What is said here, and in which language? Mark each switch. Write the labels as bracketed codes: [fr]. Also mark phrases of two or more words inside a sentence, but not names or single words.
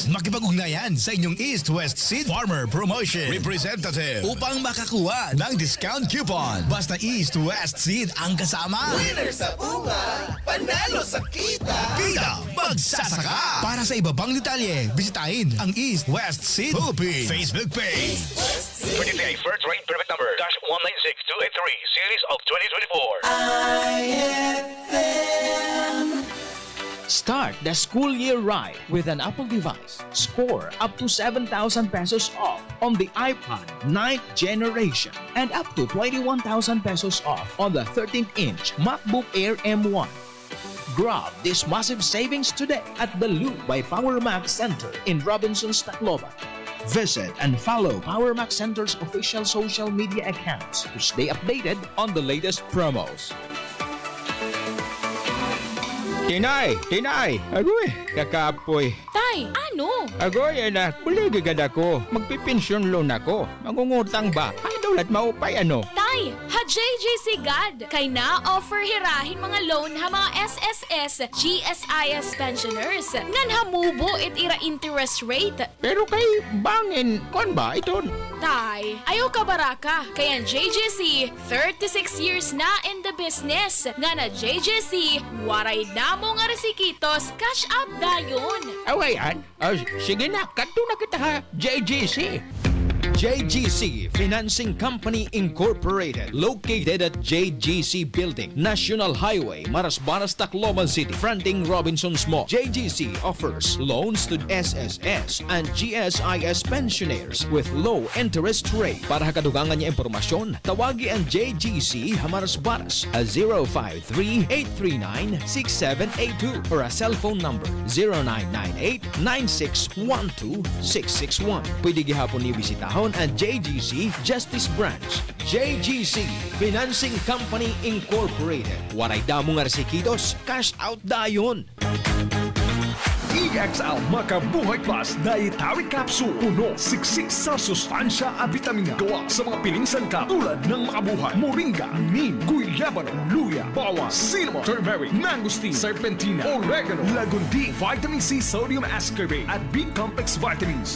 [tl] Makipag-ugnayan sa inyong East West Seed Farmer Promotion Representative upang makakuha ng discount coupon. Basta East West Seed ang kasama. Winner sa bunga, panalo sa kita. Bida Magsasaka. Para sa iba pang detalye, bisitahin ang East West Seed Philippines Facebook page. [en] 20 first rate permit number 196-283 series of 2024. Start the school year right with an Apple device. Score up to 7,000 pesos off on the iPod 9th generation and up to 21,000 pesos off on the 13-inch MacBook Air M1. Grab this massive savings today at the Loop by Power Max Center in Robinson's, Tacloban. Visit and follow Power Max Center's official social media accounts to stay updated on the latest promos. [war] Tinay! Agoy, kakapoy. Tay, ano? Agoy, anak, buligigad ako. Magpipensyon loan ako. Mangungutang ba? Ay, daulat maupay ano? Tay, ha JJC God. Kay na offer hirahin mga loan ha mga SSS, GSIS pensioners. Ngan hamubo it ira interest rate. Pero kay bangin, kon ba ito? Tay, ayaw ka baraka. Kaya JJC, 36 years na [en] in the business. [war] Nga na JJC, waray na mo nga resikitos, cash up dayon. Awayan? Sige na, kanto na kita ha, JGC. [en] JGC Financing Company Incorporated, located at JGC Building, National Highway, Marasbaras, Tacloban City, fronting Robinson's Mall. JGC offers loans to SSS and GSIS pensioners with low interest rate. [war] Para kadugangan niya impormasyon, tawagi ang JGC Marasbaras at 053-839-6782 [en] or a cellphone number [war] 0998-9612-661. Pwede gihapon ni bisitahon ang JGC Justice Branch. [en] JGC Financing Company Incorporated. [war] Waray damo nga resikidos, cash out dayon. [en] EXL Makabuhay Plus Dietary Capsule. [tl] Puno, siksik sa sustansya at vitamina. Gawa sa mga piling sangkap tulad ng makabuhay, moringa, neem, guyabano, luya, bawang, cinnamon, turmeric, mangosteen, serpentina, oregano, lagundi, vitamin C, sodium ascorbate at B-complex vitamins.